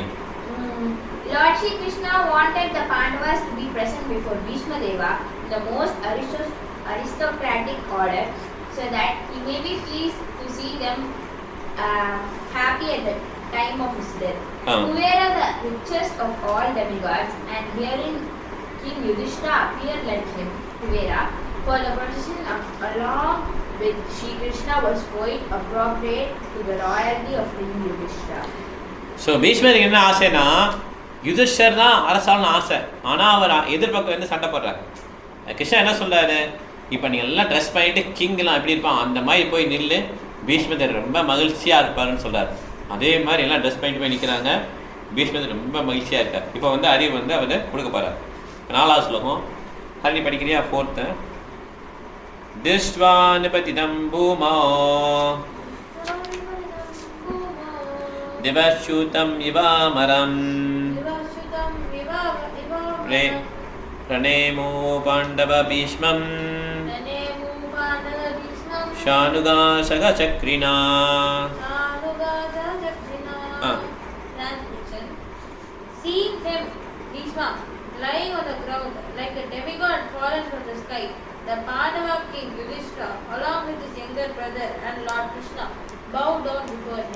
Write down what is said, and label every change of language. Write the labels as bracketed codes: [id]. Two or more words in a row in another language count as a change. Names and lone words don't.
[en] Lord Shri Krishna wanted the Pandavas to be present before Bhishma Deva, the most aristocratic order, so that he may be pleased to see them happy at the time of his death. Kubera, the richest of all demigods, and herein King Yudhishthira appeared like him, Kubera, for the procession along with Shri Krishna was quite appropriate to the royalty of King Yudhishthira. [ta] ஸோ பீஷ்மருக்கு என்ன ஆசைன்னா, யுதிஷ்டர் தான் அரசாளன்னு ஆசை. ஆனால் அவர் எதிர்பக்கம் வந்து சண்டை போடுறாரு. கிருஷ்ணா என்ன சொல்கிறாரு, இப்போ நீங்கள் எல்லாம் ட்ரெஸ் பண்ணிவிட்டு கிங்லாம் எப்படி இருப்பான் அந்த மாதிரி போய் நில்லு, பீஷ்மதர் ரொம்ப மகிழ்ச்சியாக இருப்பாருன்னு சொல்கிறார். அதே மாதிரி எல்லாம் ட்ரெஸ் பண்ணிட்டு போய் நிற்கிறாங்க. பீஷ்மதர் ரொம்ப மகிழ்ச்சியாக இருக்கார். இப்போ வந்து அறிவு வந்து அவர் கொடுக்க போகிறார். 4வது ஸ்லோகம். ஹரி படிக்கிறியா? [sa] 4th. दृष्ट्वा निपतितं भूमौ दिवश्यूतम् इवामरम् प्रणेमो पाण्डव भीष्मम् शानुगाशगचक्रिणा. [en] Seeing him, Bhishma, lying on the ground like a demigod fallen from the sky, the Pandava king Yudhishthira, along with his younger brother and Lord Krishna, bowed down before him.